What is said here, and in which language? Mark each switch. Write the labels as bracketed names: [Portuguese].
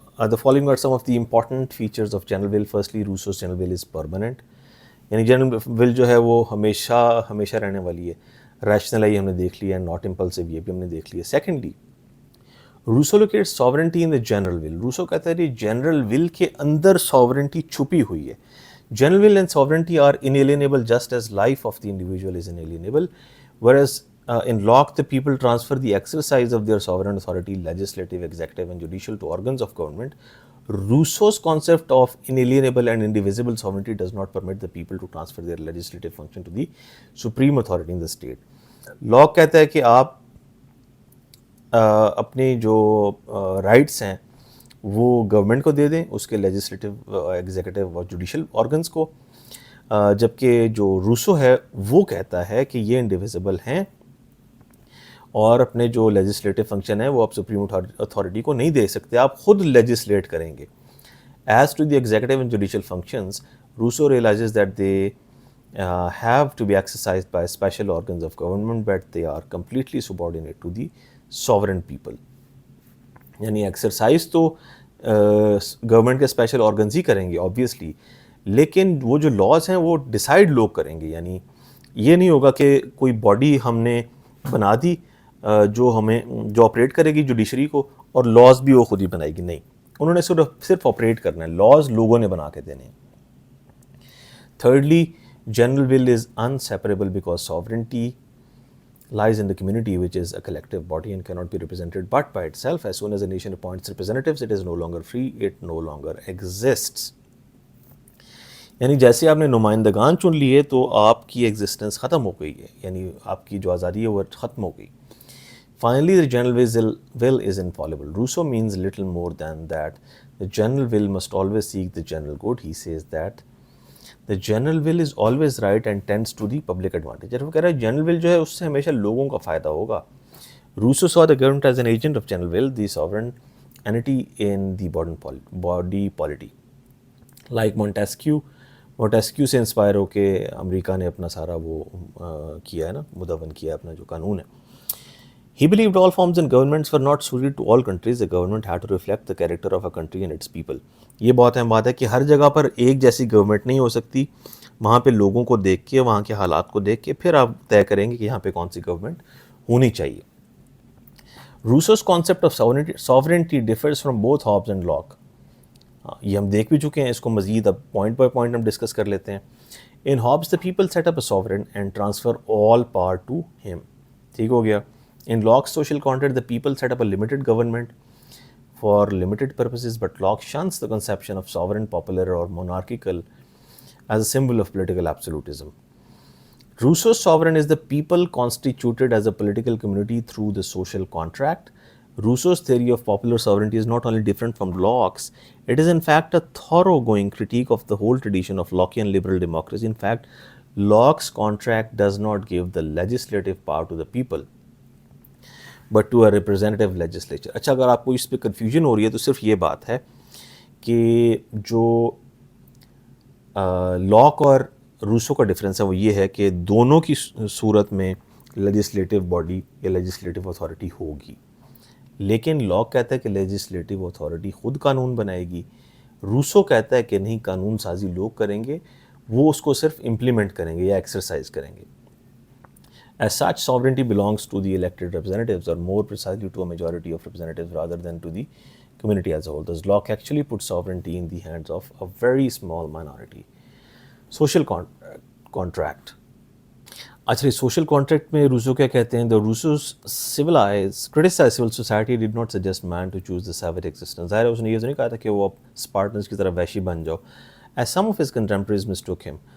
[English] The following are some of the important features of general will. Firstly, Rousseau's general will is permanent. [Urdu] یعنی general will جو ہے وہ ہمیشہ رہنے والی ہے. ریشنل ہم نے دیکھ لی ہے، [English] not impulsive [Urdu] یہ بھی ہم نے دیکھ لی ہے. [English] Secondly, Rousseau locates sovereignty in the general will. [Urdu] Rousseau کہتا ہے جنرل ول کے اندر ساورنٹی چھپی ہوئی ہے. [English] General will and sovereignty are inalienable just as life of the individual is inalienable, whereas in Locke the people transfer the exercise of their sovereign authority, legislative, executive and judicial, to organs of government. Rousseau's concept of inalienable and indivisible sovereignty does not permit the people to transfer their legislative function to the supreme authority in the state. [Urdu] Locke کہتا ہے کہ آپ اپنے جو rights ہیں وہ government کو دے دیں، اس کے لیجسلیٹو، ایگزیکٹو اور جوڈیشل آرگنز کو، جبکہ جو روسو ہے وہ کہتا ہے کہ یہ انڈیویزیبل ہیں اور اپنے جو لیجسلیٹو فنکشن ہے وہ آپ سپریم اتھارٹی کو نہیں دے سکتے، آپ خود لیجسلیٹ کریں گے. [English] As to the executive and judicial functions, Rousseau realises that they have to be exercised by special organs of government, but they are completely subordinate to the sovereign people. [Urdu] یعنی exercise تو government کے special organs ہی کریں گے obviously, لیکن وہ جو laws ہیں وہ ڈیسائیڈ لوگ کریں گے. یعنی یہ نہیں ہوگا کہ کوئی باڈی ہم نے بنا دی جو آپریٹ کرے گی جوڈیشری کو، اور لاز بھی وہ خود ہی بنائے گی. نہیں، انہوں نے صرف آپریٹ کرنا ہے، لاز لوگوں نے بنا کے دینے ہیں. [English] Thirdly, general will is unseparable because sovereignty lies in the community, which is a collective body and cannot be represented but by itself. As soon as a nation appoints representatives, it is no longer free, it no longer exists. [Urdu] یعنی جیسے آپ نے نمائندگان چن لیے تو آپ کی existence ختم ہو گئی ہے، یعنی آپ کی جو آزادی ہے وہ ختم ہو گئی. [English] Finally, the general will is infallible. Rousseau means little more than that. The general will must always seek the general good. He says that the general will is always right and tends to the public advantage. [Urdu] وہ کہہ رہا ہے general will جو ہے اس سے ہمیشہ لوگوں کا فائدہ ہوگا. [English] Rousseau saw the government as an agent of general will, the sovereign entity in the body polity. [Urdu] Like Montesquieu سے انسپائر ہو کے امریکہ نے اپنا سارا وہ کیا ہے نا، مدون کیا اپنا جو قانون ہے. [English] He believed all forms and governments were not suited to all countries. The government had to reflect the character of a country and its people. [Urdu] یہ بہت اہم بات ہے کہ ہر جگہ پر ایک جیسی گورنمنٹ نہیں ہو سکتی. وہاں پہ لوگوں کو دیکھ کے، وہاں کے حالات کو دیکھ کے پھر آپ طے کریں گے کہ یہاں پہ کون سی گورنمنٹ ہونی چاہیے. [English] Rousseau's concept of sovereignty differs from both Hobbes and Locke. [Urdu] یہ ہم دیکھ بھی چکے ہیں، اس کو مزید اب پوائنٹ بائی پوائنٹ ہم ڈسکس کر لیتے ہیں. [English] In Hobbes the people set up a sovereign and transfer all power to him. [Urdu] ٹھیک ہو گیا. [English] In Locke's social contract, the people set up a limited government for limited purposes, but Locke shuns the conception of sovereign, popular or monarchical as a symbol of political absolutism. Rousseau's sovereign is the people constituted as a political community through the social contract. Rousseau's theory of popular sovereignty is not only different from Locke's, it is in fact a thoroughgoing critique of the whole tradition of Lockean liberal democracy. In fact, Locke's contract does not give the legislative power to the people, but to a representative legislature. [Urdu] اچھا، اگر آپ کو اس پہ confusion ہو رہی ہے تو صرف یہ بات ہے کہ جو لاک اور روسو کا ڈفرینس ہے وہ یہ ہے کہ دونوں کی صورت میں لیجسلیٹو باڈی یا لیجسلیٹو اتھارٹی ہوگی، لیکن لاک کہتا ہے کہ لیجسلیٹو اتھارٹی خود قانون بنائے گی. روسو کہتا ہے کہ نہیں، قانون سازی لوگ کریں گے، وہ اس کو صرف امپلیمنٹ کریں گے یا ایکسرسائز کریں گے. [English] As such, sovereignty belongs to the elected representatives, or more precisely to a majority of representatives rather than to the community as a whole. Thus, Locke actually puts sovereignty in the hands of a very small minority. Social contract. Actually, social contract [Urdu] میں Rousseau کیا کہتے ہیں, [English] the Russos criticized civil society did not suggest man to choose the savage existence. [Urdu] ظاہر ہے اس نے یہ تو نہیں کہا تھا کہ وہ اسپارٹنس کی طرح وحشی بن جاؤ, [English] as some of his contemporaries mistook him.